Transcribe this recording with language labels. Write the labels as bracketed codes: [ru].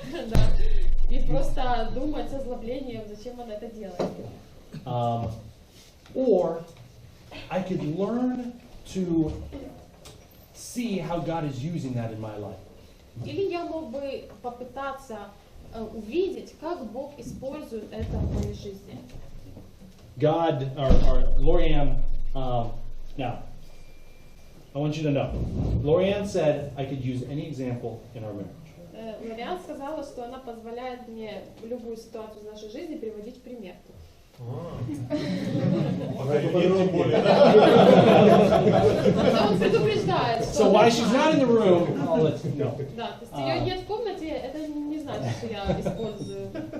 [ru] Да. И просто думать с озлоблением, зачем она это делает. [en] Or I could learn to see how God is using that in my life. [ru] Или я мог бы попытаться увидеть, как Бог использует это в моей жизни. [en] God, or Lorianne, now, I want you to know, Lorianne said I could use any example in our marriage. [ru] Лориан сказала, что она позволяет мне в любую ситуацию в нашей жизни приводить пример. Он предупреждает, что... [en] So why she's not in the room, I'll let you know. [ru] Да, то есть ее нет в комнате, это не значит, что я использую.